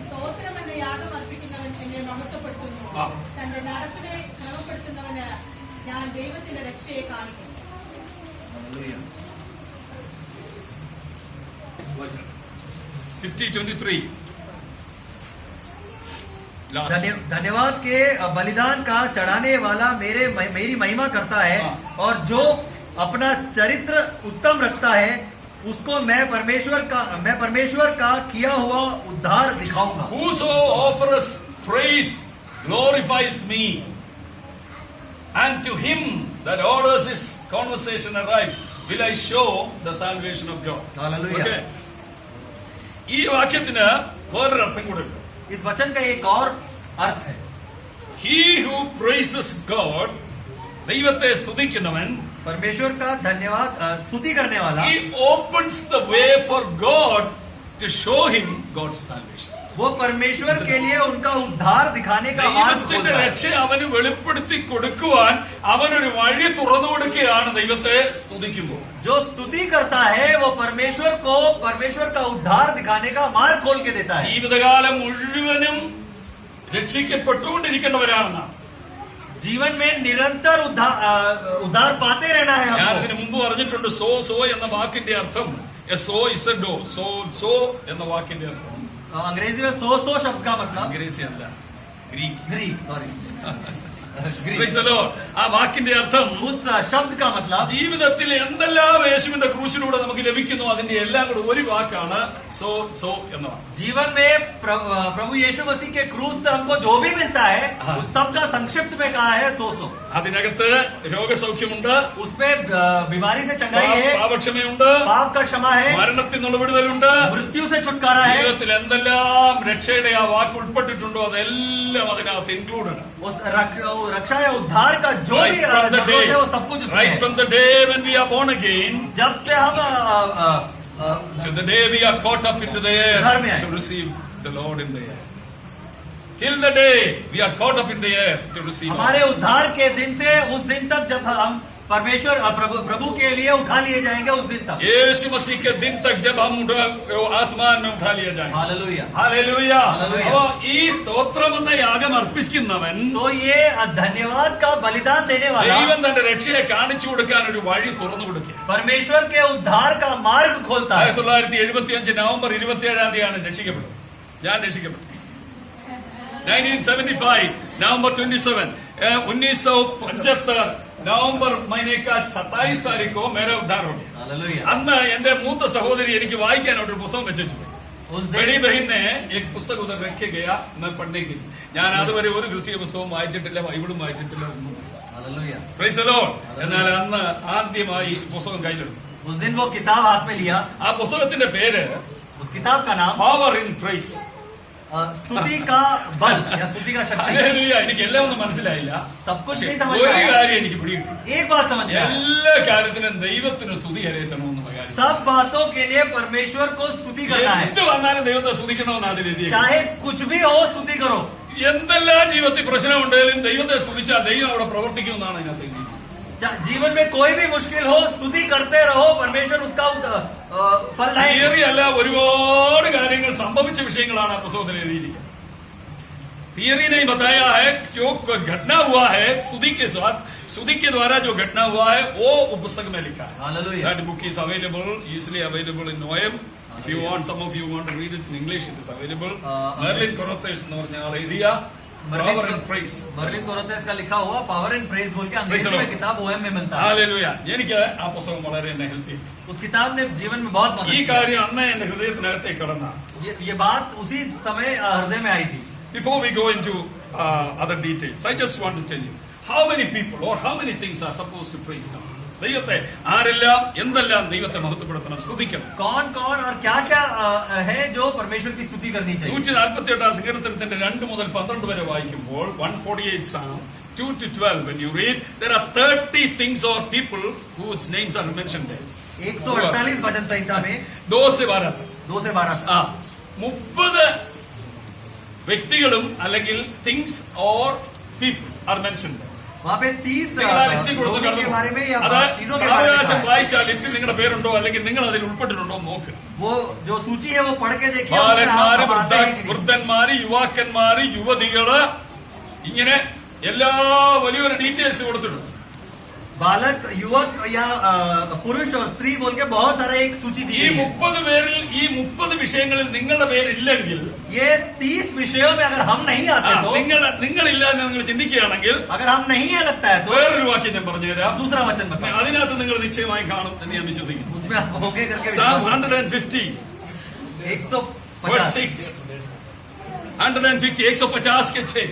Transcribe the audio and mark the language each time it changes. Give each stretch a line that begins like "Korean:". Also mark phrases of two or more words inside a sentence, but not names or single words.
Malayalam: സ്തോത്രം എന്ന യാഗം അർപ്പിക്കുന്നവൻ എന്നെ മഹത്വപ്പെടുത്തുന്നു. ആ. തന്റെ നടപ്പിനെ ക്രമപ്പെടുത്തുന്നവന് ഞാൻ ദൈവത്തിന്റെ രക്ഷയെ കാണിക്കുന്നു.
Hindi: हालेलुया. 50:23. Last. धन्यवाद के बलिदान का चढ़ाने वाला मेरी महिमा करता है, हाँ। और जो अपना चरित्र उत्तम रखता है उसको मैं परमेश्वर का किया हुआ उद्धार दिखाऊंगा.
English: Whoso offers praise glorifies me, and to him that orders his conversation aright will I show the salvation of God. Hallelujah.
Malayalam: Okay. ഈ വാക്യത്തിന് വേറൊരു അർത്ഥം കൂടെ ഉണ്ട്.
Hindi: इस वचन का एक और अर्थ है.
English: He who praises God,
Malayalam: ദൈവത്തെ സ്തുതിക്കുന്നവൻ,
Hindi: परमेश्वर का धन्यवाद स्तुति करने वाला,
English: he opens the way for God to show him God's salvation.
Hindi: वो परमेश्वर के लिए उनका उद्धार दिखाने का मार्ग
Malayalam: ദൈവത്തിന്റെ
Hindi: खोलता है.
Malayalam: രക്ഷ അവന് വെളിപ്പെടുത്തി കൊടുക്കുവാൻ അവനൊരു വഴി തുറന്നു കൊടുക്കുകയാണ് ദൈവത്തെ സ്തുതിക്കുമ്പോൾ.
Hindi: जो स्तुति करता है वो परमेश्वर का उद्धार दिखाने का मार्ग खोल के देता है.
Malayalam: ജീവിതകാലം മുഴുവനും രക്ഷിക്കപ്പെട്ടുകൊണ്ടിരിക്കേണ്ടവരാണെന്നാണ്.
Hindi: जीवन में निरंतर उद्धार पाते रहना है
Malayalam: ഞാൻ
Hindi: हमको।
Malayalam: ഇതിനു മുമ്പ് പറഞ്ഞിട്ടുണ്ട് സോ എന്ന വാക്കിന്റെ അർത്ഥം സോ എന്ന വാക്കിന്റെ അർത്ഥം
Hindi: अंग्रेजी में सो शब्द का मतलब
Malayalam: അംഗ്രേസി അല്ല, ഗ്രീക്ക്.
Hindi: ग्रीक, सॉरी
English: Praise the Lord.
Malayalam: ആ വാക്കിന്റെ അർത്ഥം
Hindi: उस शब्द का मतलब
Malayalam: ജീവിതത്തിൽ എന്തെല്ലാം യേശുവിന്റെ ക്രൂശിലൂടെ നമുക്ക് ലഭിക്കുന്നു അതിന്റെ എല്ലാം കൂടെ ഒരു വാക്കാണ് സോ എന്നതാണ്.
Hindi: जीवन में प्रभु यीशु मसीह के क्रूस से हमको जो भी मिलता है उस सब का संक्षिप्त में कहा है सो।
Malayalam: അതിനകത്ത് രോഗസൗഖ്യമുണ്ട്,
Hindi: उसमें बीमारी से चंगाई है,
Malayalam: പാപക്ഷമയുണ്ട്,
Hindi: पाप का क्षमा है,
Malayalam: മരണത്തിൽ നിന്നുള്ള വിടുതലുണ്ട്.
Hindi: मृत्यु से छुटकारा है।
Malayalam: ജീവിതത്തിൽ എന്തെല്ലാം രക്ഷയുടെ ആ വാക്ക് ഉൾപ്പെട്ടിട്ടുണ്ടോ അതെല്ലാം അതിനകത്ത് ഇൻക്ലൂഡഡ്.
Hindi: उस रक्षा या उद्धार का जो भी जरूरत है वो सब कुछ उसमें
English: right
Hindi: है।
English: from the day when we are born again
Hindi: जब से हम
English: to the day we are caught up into the
Hindi: घर में
English: air
Hindi: आए।
English: to receive the Lord in the air. Till the day we are caught up in the air to receive
Hindi: हमारे उद्धार के दिन से उस दिन तक जब हम परमेश्वर प्रभु के लिए उठा लिए जाएंगे उस दिन तक। यीशु मसीह के दिन तक जब हम आसमान में उठा लिया जाएंगे. हालेलुया।
Malayalam: ഹല്ലേലൂയ. ഹല്ലേലൂയ. അപ്പോൾ ഈ സ്തോത്രം എന്ന യാഗം അർപ്പിക്കുന്നവൻ
Hindi: तो ये धन्यवाद का बलिदान देने वाला
Malayalam: ദൈവം തന്റെ രക്ഷയെ കാണിച്ചു കൊടുക്കാൻ ഒരു വഴി തുറന്നു കൊടുക്കുക.
Hindi: परमेश्वर के उद्धार का मार्ग खोलता है।
Malayalam: 1975 നവംബർ 27 രക്ഷിക്കപ്പെട്ടു. ഞാൻ രക്ഷിക്കപ്പെട്ടു.
Hindi: 1975 नवंबर 27 1975 नवंबर महीने का 27 तारीख को मेरा उद्धार हो गया. हालेलुया।
Malayalam: അന്ന് എന്റെ മൂത്ത സഹോദരി എനിക്ക് വായിക്കാനായിട്ട് ഒരു പുസ്തകം വെച്ചു.
Hindi: उस बड़ी दिन बहन ने एक पुस्तक उधर रखे गया मैं पढ़ने के लिए.
Malayalam: ഞാൻ അതുവരെ ഒരു ക്രിസ്തീയ പുസ്തകവും വായിച്ചിട്ടില്ല, ബൈബിളും വായിച്ചിട്ടില്ല, ഒന്നും.
Hindi: हालेलुया।
English: Praise the Lord.
Malayalam: എന്നാൽ അന്ന് ആദ്യമായി ഈ പുസ്തകം കയ്യിലെടുത്തു.
Hindi: उस दिन वो किताब हाथ में लिया।
Malayalam: ആ പുസ്തകത്തിന്റെ പേര്
Hindi: उस किताब का नाम
Malayalam: പവർ ഇൻ പ്രൈസ്.
Hindi: स्तुति का बल या स्तुति का शक्ति।
Malayalam: ഹല്ലേലൂയ. എനിക്ക് എല്ലാം ഒന്നും മനസ്സിലായില്ല.
Hindi: सब कुछ नहीं समझ
Malayalam: ഒരു
Hindi: में आया।
Malayalam: കാര്യം എനിക്ക് പിടികിട്ടി.
Hindi: एक बात समझ में आया।
Malayalam: എല്ലാ കാര്യത്തിനും ദൈവത്തിന് സ്തുതി കരയറ്റണമെന്നുള്ള കാര്യം.
Hindi: सब बातों के लिए परमेश्वर को स्तुति करना है।
Malayalam: എന്ത് വന്നാലും ദൈവത്തെ സ്തുതിക്കണമെന്നാണ് രീതി.
Hindi: चाहे कुछ भी हो स्तुति करो।
Malayalam: എന്തെല്ലാം ജീവിതത്തിൽ പ്രശ്നമുണ്ടെങ്കിലും ദൈവത്തെ സ്തുതിച്ചാൽ ദൈവം അവിടെ പ്രവർത്തിക്കുമെന്നാണ് അതിനകത്ത് എഴുതിയിരിക്കുന്നത്.
Hindi: जीवन में कोई भी मुश्किल हो स्तुति करते रहो, परमेश्वर उसका फल लाएगा।
Malayalam: തിയറി അല്ല, ഒരുപാട് കാര്യങ്ങൾ സംഭവിച്ച വിഷയങ്ങളാണ് ആ പുസ്തകത്തിൽ എഴുതിയിരിക്കുന്നത്.
Hindi: थियरी नहीं बताया है, जो घटना हुआ है स्तुति के द्वारा जो घटना हुआ है वो पुस्तक में लिखा है.
English: Hallelujah. That book is available, easily available in OM. If you want, some of you want to read it in English, it is available.
Malayalam: Merlin Cortez എന്ന് പറഞ്ഞ ആൾ എഴുതിയ Power and Praise.
Hindi: मर्लिन कोरथेस का लिखा हुआ पावर एंड प्रेज बोल के अंग्रेजी में किताब ओएम में मिलता है।
English: Hallelujah.
Malayalam: എനിക്ക് ആ പുസ്തകം വളരെ എന്നെ ഹെൽപ്പ് ചെയ്തു.
Hindi: उस किताब ने जीवन में बहुत मदद
Malayalam: ഈ
Hindi: की।
Malayalam: കാര്യം അന്ന് എന്റെ ഹൃദയത്തിനകത്തേക്ക് കടന്ന.
Hindi: ये बात उसी समय हृदय में आई थी।
English: Before we go into other details, I just want to tell you how many people or how many things are supposed to praise God.
Malayalam: ദൈവത്തെ ആരെല്ലാം എന്തെല്ലാം ദൈവത്തെ മഹത്വപ്പെടുത്തണം, സ്തുതിക്കണം.
Hindi: कौन कौन और क्या क्या है जो परमेश्वर की स्तुति करनी चाहिए।
Malayalam: 148 സങ്കീർത്തനത്തിന്റെ 2 മുതൽ 12 വരെ വായിക്കുമ്പോൾ
English: 148 Psalm 2 to 12 when you read there are 30 things or people whose names are mentioned there.
Hindi: 148 भजन संहिता में 2 से 12 2 से 12
Malayalam: ആ 30 വ്യക്തികളും അല്ലെങ്കിൽ
English: things or people are mentioned.
Hindi: वहाँ पे 30
Malayalam: ലിസ്റ്റ് കൊടുത്ത്
Hindi: लोगों के बारे में या
Malayalam: അത്
Hindi: चीजों के बारे में
Malayalam: സാവകാശം
Hindi: लिखा है।
Malayalam: വായിച്ച ലിസ്റ്റിൽ നിങ്ങളുടെ പേരുണ്ടോ അല്ലെങ്കിൽ നിങ്ങൾ അതിൽ ഉൾപ്പെട്ടിട്ടുണ്ടോ എന്ന് നോക്കുക.
Hindi: वो जो सूची है वो पढ़ के देखिए उसमें
Malayalam: ബാലന്മാര്,
Hindi: आप आते हैं कि नहीं।
Malayalam: വൃദ്ധന്മാര്, യുവാക്കന്മാര്, യുവതികള്, ഇങ്ങനെ എല്ലാ വലിയൊരു ഡീറ്റെയിൽസ് കൊടുത്തിട്ടുണ്ട്.
Hindi: बालक युवक या पुरुष और स्त्री बोल के बहुत सारा एक सूची दी
Malayalam: ഈ
Hindi: है।
Malayalam: 30 പേരിൽ ഈ 30 വിഷയങ്ങളിൽ നിങ്ങളുടെ പേരില്ലെങ്കിൽ
Hindi: ये 30 विषयों में अगर हम नहीं आते तो
Malayalam: നിങ്ങളില്ല എന്ന് നിങ്ങൾ ചിന്തിക്കുകയാണെങ്കിൽ
Hindi: अगर हम नहीं है लगता है तो
Malayalam: വേറൊരു വാക്യം ഞാൻ പറഞ്ഞുതരാം.
Hindi: दूसरा वचन बताओ।
Malayalam: അതിനകത്ത് നിങ്ങൾ നിശ്ചയമായി കാണും എന്ന് ഞാൻ വിശ്വസിക്കുന്നു.
Hindi: उसमें आप होके करके
English: Psalm
Hindi: विश्वास
English: 150 verse 6
Hindi: 150 150 के 6